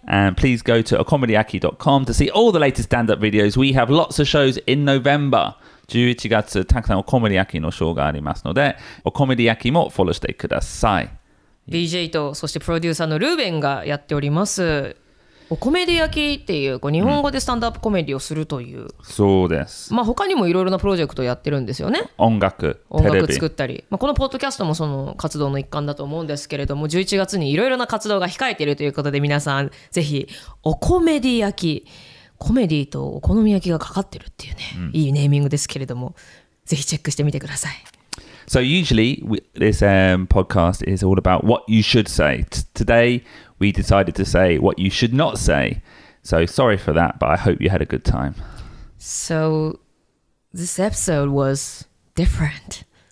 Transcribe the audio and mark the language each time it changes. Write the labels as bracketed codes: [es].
[en] And please go to okomedeaki.com to see all the latest stand-up videos. We have lots of shows in November. [ja] 11月たくさんおコメディアキのショーがありますので、おコメディアキもフォローしてください。 BJ とそしてプロデューサーのルーベンがやっております。おコメディ焼きっていう日本語でスタンドアップコメディをするという、そうです。他にもいろいろなプロジェクトをやってるんですよね。音楽作ったり、このポッドキャストもその活動の一環だと思うんですけれども、11月にいろいろな活動が控えているということで、皆さんぜひおコメディ焼き、コメディとお好み焼きがかかってるっていうね、いいネーミングですけれども、ぜひチェックしてみてください。 [en] So usually this podcast is all about what you should say. Today we decided to say what you should not say. So sorry for that, but I hope you had a good time. So this episode was different.